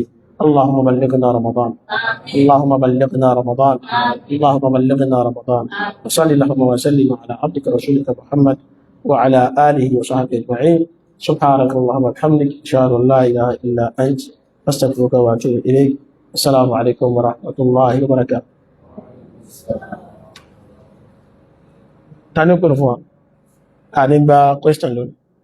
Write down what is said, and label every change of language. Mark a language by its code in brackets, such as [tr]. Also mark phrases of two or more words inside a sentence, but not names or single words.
[ar] اللهم بلغنا رمضان اللهم بلغنا رمضان اللهم بلغنا رمضان وصلي اللهم وسلم على عبدك رسولك محمد وعلى آله وصحبه أجمعين سبحانك اللهم وبحمدك أشهد أن لا إله إلا أنت أستغفرك وأتوب إليك السلام عليكم ورحمة الله وبركاته [yo] tani ko fún wa a ní gba question lónìí